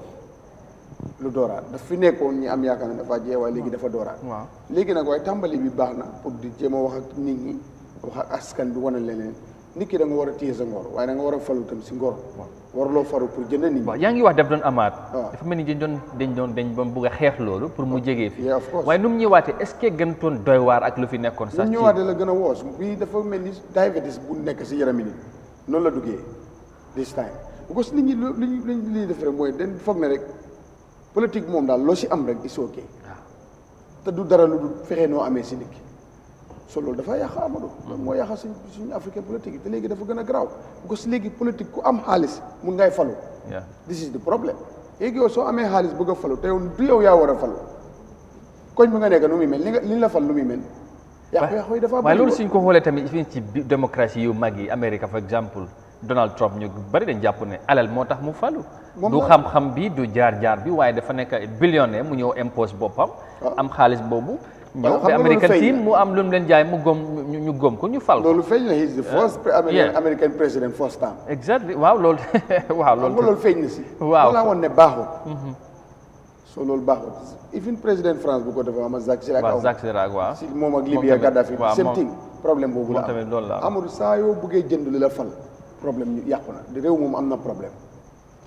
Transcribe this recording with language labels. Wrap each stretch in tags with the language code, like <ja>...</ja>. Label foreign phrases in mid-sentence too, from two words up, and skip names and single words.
<wo>dooraat daf fi nekkoon ñi am yaakaar ne dafa jee waaye léegi dafa dooraat léegi nag waaye tàmbali bi baax na pour di jéem a wax ak nit ñi wax ak askan bi wane leneen nit ki da nga war a téye sa ngor waaye da nga war a falu tam si ngor warloo faru pour jënd nit ñi waaw yaa ngi wax daf doon amaat dafa mel ni dañ doon bëgg a xeex loolu pour mu jegee fi waaye nu mu ñëwaatee</wo> <fr>est-ce que</fr> <wo>gëntoon doy waar ak lu fi nekkoon sax nu mu ñëwaatee la gën a woos bii dafa mel ni diabetes bu nekk si yarami nit noonu la duggee</wo> <en>this time</en> <fr>parce que</fr> <wo>nit ñi li def rek mooy dañ foog ne rek politique moom daal loo si am rek</wo> <en>is ok</en> <wo>te du dara lu dul fexe noo amee si nit ki so loolu dafa yàq Amadou loolu moo yàq suñu</wo> <fr>africain politique</fr> <wo>yi te léegi dafa gën a garaaw</wo> <fr>parce que</fr> <wo>léegi politique ku am xaalis mun ngay falu</wo> <en>this is the problem</en> <wo>léegi yow soo amee xaalis bëgg a falu te yow du yow yaa war a falu koñ bi nga nekk nu muy mel li la fal nu muy mel yàqu-yàqu yi dafa waaye loolu suñ ko xoolee tamit ci démocratie yu mag yi Amérique</wo> <fr>par exemple</fr> <wo>Donald Trump ñu bari dañ jàpp ne alal moo tax mu falu du xam-xam bi du jaar-jaar bi waaye dafa nekk billionnaire mu ñëw impose boppam am xaalis boobu ñëw ba</wo> <en>American team</en> <wo>mu am lu mu leen jaay mu gom ñu gom ko ñu fal ko loolu feeñ na</wo> <en>he is the first American president first time</en> <wo>exactly waaw loolu loolu feeñ na si waaw laa woon ne baaxul so loolu baaxul even président France bu ko defee ama Jacques Chirac waaw si moom ak Libya Gaddafi</wo> <en>same thing</en> <wo>problème boobu la am Amadou saa yoo buggee jënd li la fal problème ñu yàqu na di réew moom am na problème te</wo>